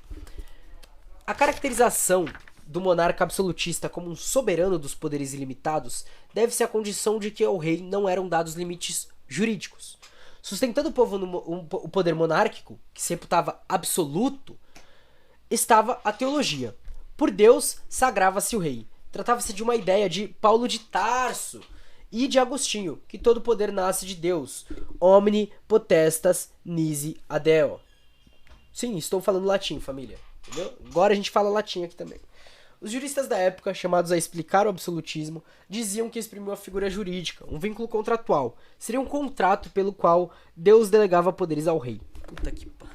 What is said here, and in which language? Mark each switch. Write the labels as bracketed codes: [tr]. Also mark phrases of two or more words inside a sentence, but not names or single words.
[pt] A caracterização do monarca absolutista como um soberano dos poderes ilimitados deve-se à condição de que ao rei não eram dados limites jurídicos. Sustentando o povo o poder monárquico, que se reputava absoluto, estava a teologia. Por Deus, sagrava-se o rei. Tratava-se de uma ideia de Paulo de Tarso e de Agostinho, que todo poder nasce de Deus. [la] Omni potestas nisi ad Deo. [pt] Sim, estou falando latim, família. Entendeu? Agora a gente fala latim aqui também. Os juristas da época, chamados a explicar o absolutismo, diziam que exprimiu uma figura jurídica, um vínculo contratual. Seria um contrato pelo qual Deus delegava poderes ao rei. Puta que pariu.